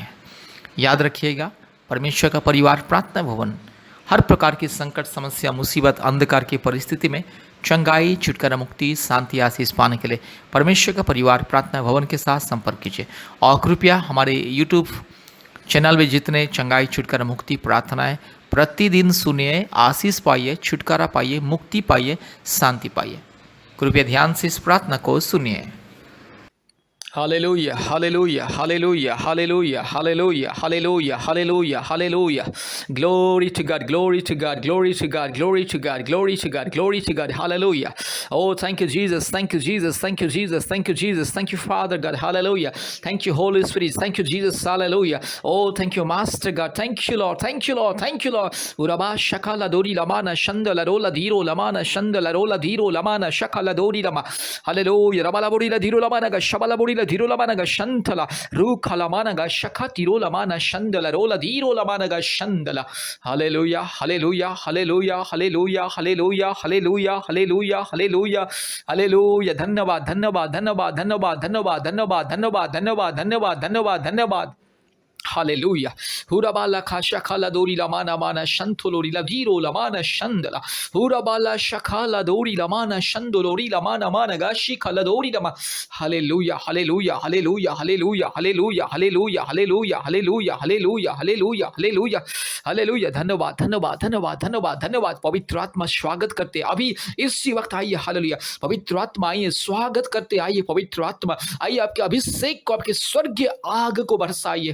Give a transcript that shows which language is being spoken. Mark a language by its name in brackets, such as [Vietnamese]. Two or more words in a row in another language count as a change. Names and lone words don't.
[Hindi] याद रखिएगा, परमेश्वर का परिवार प्रार्थना भवन हर प्रकार की संकट, समस्या, मुसीबत, अंधकार की परिस्थिति में चंगाई, छुटकारा, मुक्ति, शांति, आशीष पाने के लिए परमेश्वर का परिवार प्रार्थना भवन के साथ संपर्क कीजिए। और कृपया हमारे यूट्यूब चैनल में जितने चंगाई, छुटकारा, मुक्ति प्रार्थनाएं प्रतिदिन सुनिए, आशीष पाइए, छुटकारा पाइए, मुक्ति पाइए, शांति पाइए। कृपया ध्यान से इस प्रार्थना को सुनिए। [English] Hallelujah, hallelujah, hallelujah, hallelujah, hallelujah, hallelujah, hallelujah, hallelujah. Glory to God, glory to God, glory to God, glory to God, glory to God, glory to God. Hallelujah. Oh, thank you, Jesus. Thank you, Jesus. Thank you, Jesus. Thank you, Jesus. Thank you, Father God. Hallelujah. Thank you, Holy Spirit. Thank you, Jesus. Hallelujah. Oh, thank you, Master God. Thank you, Lord. Thank you, Lord. Thank you, Lord. Uraba shakala dori lamana shandala rola diro lamana shandala rola diro lamana shakala dori lama. Hallelujah. Rabala bori la diro lamana ga shabala bori la diro lamana ga shantala ruka lamana ga shakati ro lamana shandala rola diro lamana ga shandala. Hallelujah. Hallelujah. Hallelujah. Hallelujah. Hallelujah. Hallelujah. Hallelujah. Hallelujah. Hallelujah. [Hindi] धन्यवाद, धन्यवाद, धन्यवाद, धन्यवाद, धन्यवाद, धन्यवाद, धन्यवाद, धन्यवाद, धन्यवाद, धन्यवाद, धन्यवाद। [English] Hallelujah. Hurabala kashakala dori lamana mana shantolori la diro lamana shandala. Hurabala shakala dori lamana shandolori lamana mana gashi kala dori lama. Hallelujah. Hallelujah. Hallelujah. Hallelujah. Hallelujah. Hallelujah. Hallelujah. Hallelujah. Hallelujah. Hallelujah. Hallelujah. Hallelujah. [Hindi] धन्यवाद, धन्यवाद, धन्यवाद, धन्यवाद, धन्यवाद। पवित्र आत्मा स्वागत करते अभी इसी वक्त आइए। हालेलुया। पवित्र आत्मा आइए, स्वागत करते आइए। पवित्र आत्मा आइए, आपके अभिषेक को, आपके स्वर्गीय आग को बरसाइए।